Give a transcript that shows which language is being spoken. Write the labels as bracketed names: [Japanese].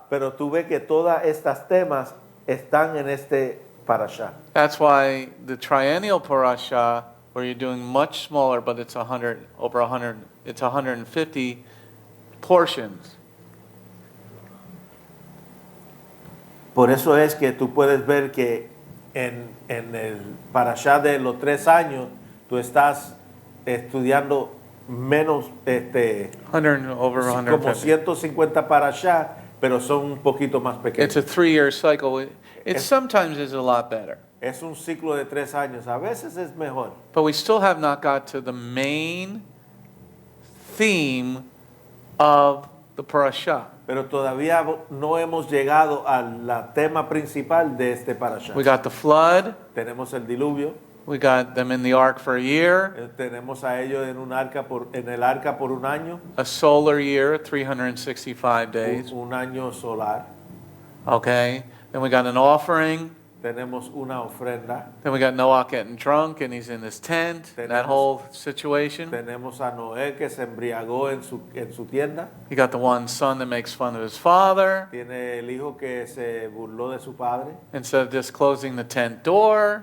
[Spanish] Pero tú ves que todas estas temas están en este Parasha. [English] That's why the triennial Parasha, where you're doing much smaller, but it's 150 portions. [Spanish] Por eso es que tú puedes ver que en el Parasha de los 3 años, tú estás estudiando menos, [English] 100 over [Spanish] como 150 Parasha, pero son un poquito más [English] It's a [Spanish] pequeños. [English] 3-year cycle. It sometimes is a lot better. [Spanish] Es un ciclo de 3 años, a veces es mejor. [English] But we still have not got to the main theme of the parasha. [Spanish] Pero todavía no hemos llegado al tema principal de este Parasha. [English] We got the flood. [Spanish] Tenemos el diluvio, [English] We got them in the ark for a year. [Spanish] tenemos a ellos en el arca por un año, [English] A solar year, 365 days. [Spanish] un año solar. [English] Okay. Then we got an offering. [Spanish] Tenemos una ofrenda. [English] Then we got Noach getting drunk and he's in his tent. That whole situation. [Spanish] Tenemos a Noé que se embriagó en su tienda. [English] You got the one son that makes fun of his father. [Spanish] Tiene el hijo que se burló de su padre. [English] Instead of just closing the tent door,